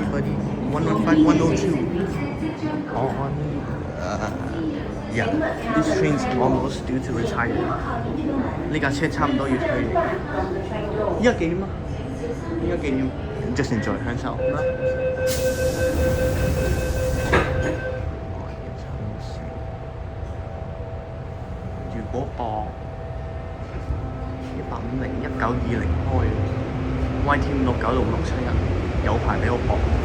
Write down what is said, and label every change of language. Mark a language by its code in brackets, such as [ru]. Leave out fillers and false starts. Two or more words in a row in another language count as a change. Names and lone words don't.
[en] 130, 115, 102 on yeah, this train's almost due to retire. [yue] 呢架車差唔多要退，依家幾點啊？依家幾點 ？ [en] Just enjoy [yue] 享受啦。如果博150、1920開，YT 569、671有排俾我博。